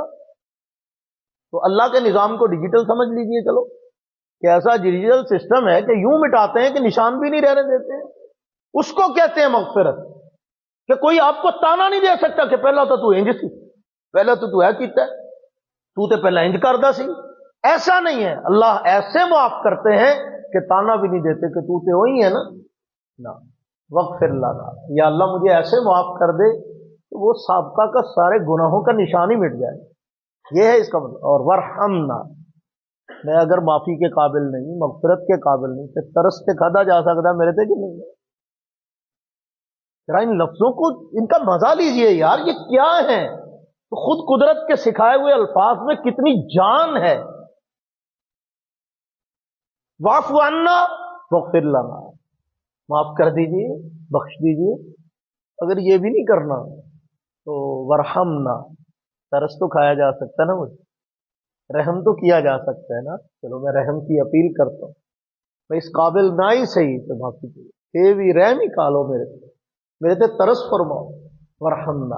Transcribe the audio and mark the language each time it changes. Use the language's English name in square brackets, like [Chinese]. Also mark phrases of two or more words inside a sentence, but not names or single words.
[Urdu] تو اللہ کے نظام کو ڈیجیٹل سمجھ لیجئے، چلو کہ ایسا [English] ڈیجیٹل سسٹم [Urdu] ہے کہ یوں مٹاتے ہیں کہ نشان بھی نہیں رہنے دیتے ہیں۔ اس کو کہتے ہیں مغفرت، کہ کوئی آپ کو تانا نہیں دے سکتا کہ [Punjabi] پہلا تو انج سی، پہلا تو ہے کیتا ہے، تو تے پہلا انج کردا سی، [Urdu] ایسا نہیں ہے۔ اللہ ایسے معاف کرتے ہیں کہ تانا بھی نہیں دیتے کہ تو تے وہی ہے نا، [Arabic] وغفر لنا، [Urdu] یا اللہ مجھے ایسے معاف کر دے کہ وہ سابقہ کا سارے گناہوں کا نشان ہی مٹ جائے، یہ ہے اس کا مطلب۔ اور ورحمنا، میں اگر معافی کے قابل نہیں، مغفرت کے قابل نہیں، تو ترس سے کھادا جا سکتا ہے [Punjabi] میرے تے [Urdu] کہ نہیں؟ ذرا ان لفظوں کو، ان کا مزہ لیجئے یار، یہ کیا ہے؟ تو خود قدرت کے سکھائے ہوئے الفاظ میں کتنی جان ہے۔ [Arabic] واعف عنا واغفر لنا، [Urdu] معاف کر دیجئے، بخش دیجئے۔ اگر یہ بھی نہیں کرنا تو ورحمنا، ترس تو کھایا جا سکتا ہے نا، مجھے رحم تو کیا جا سکتا ہے نا، چلو میں رحم کی اپیل کرتا ہوں، میں اس قابل نہ ہی صحیح تو معافی چاہیے، بھی رحم ہی کھا لو [Punjabi] میرے تے ترس فرماؤ، [Urdu] ورحمنا۔